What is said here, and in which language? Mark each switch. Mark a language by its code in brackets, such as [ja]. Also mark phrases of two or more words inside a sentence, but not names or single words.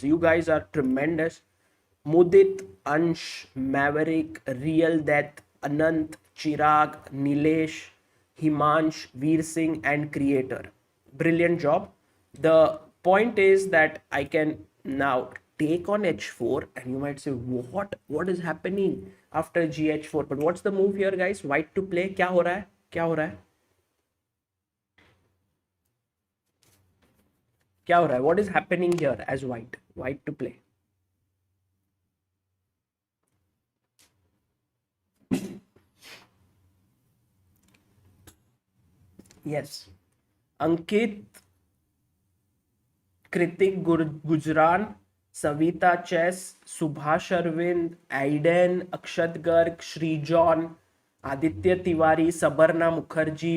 [en] You guys are tremendous. Mudit, Ansh, Maverick, Real Death, Anant, Chirag, Nilesh, Himansh, Veer Singh, and Creator. Brilliant job. The point is that I can now take on h4, and you might say, what is happening after gh4? But what's the move here, guys? White to play. [hi] क्या हो रहा है? क्या हो रहा है? क्या हो रहा है? [en] What is happening here as white? White to play. Yes. Ankit, Kritik Gujran, Savita Chess, Subhash Arvind, Aiden, Akshat Garg, Shri John, Aditya Tiwari, Sabarna Mukherjee.